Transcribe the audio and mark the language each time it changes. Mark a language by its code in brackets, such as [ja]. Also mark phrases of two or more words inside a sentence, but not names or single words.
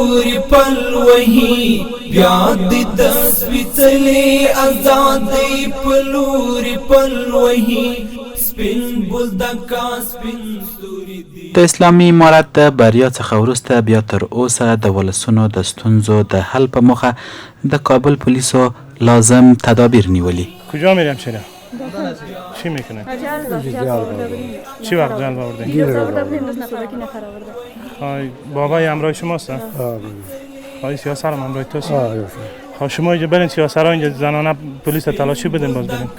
[ps] د اسلامي امارت د بریا څخه وروسته بیا تر اوسه د ولسونو د ستونزو د حل په موخه د کابل پولیسو لازم تدابیر نیولي. [fa] کجا میریم چرا؟ چی میکنه؟ چی وقت جان آوردین؟ بابای همراه شماست؟ آقای سیاسر هم همراه توست؟ خب شما اینجا برین سیاسر ها اینجا زنانه پلیس تلاشی بدین باز برین.